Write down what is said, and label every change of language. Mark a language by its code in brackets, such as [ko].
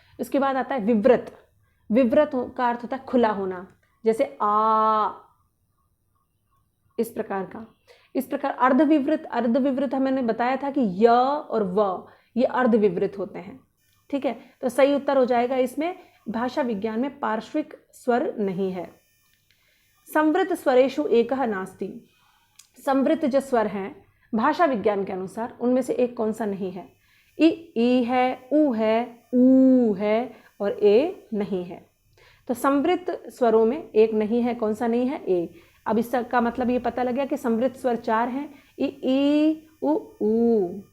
[hi] इसके बाद आता है विव्रत। विव्रत का अर्थ होता है खुला होना, जैसे आ, इस प्रकार का। इस प्रकार अर्धविवृत, अर्धविवृत मैंने बताया था कि य और व ये अर्धविवृत होते हैं। ठीक है, तो सही उत्तर हो जाएगा इसमें, भाषा विज्ञान में पार्श्विक स्वर नहीं है। [sa] संवृत स्वरेषु एकः नास्ति। [hi] संवृत जो स्वर हैं भाषा विज्ञान के अनुसार उनमें से एक कौन सा नहीं है? ई है, ऊ है, ऊ है और ए नहीं है। तो संवृत स्वरों में एक नहीं है, कौन सा नहीं है? ए। अब इसका मतलब ये पता लग गया कि संवृत स्वर 4 हैं, ई उ ऊ।